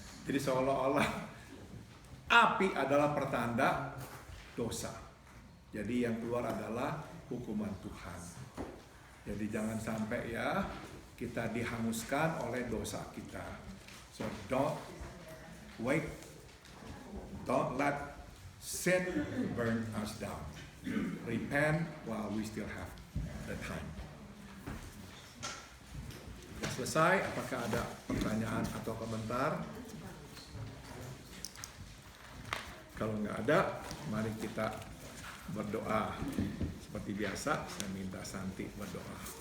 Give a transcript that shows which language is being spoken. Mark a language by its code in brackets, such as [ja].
[id] Jadi seolah-olah api adalah pertanda dosa. Jadi yang keluar adalah hukuman Tuhan. Jadi jangan sampai kita dihanguskan oleh dosa kita. [en] So don't wait. Don't let sin burn us down. Repent while we still have the time. [id] Selesai, apakah ada pertanyaan atau komentar? Kalau nggak ada, mari kita berdoa. Seperti biasa, saya minta Santi berdoa.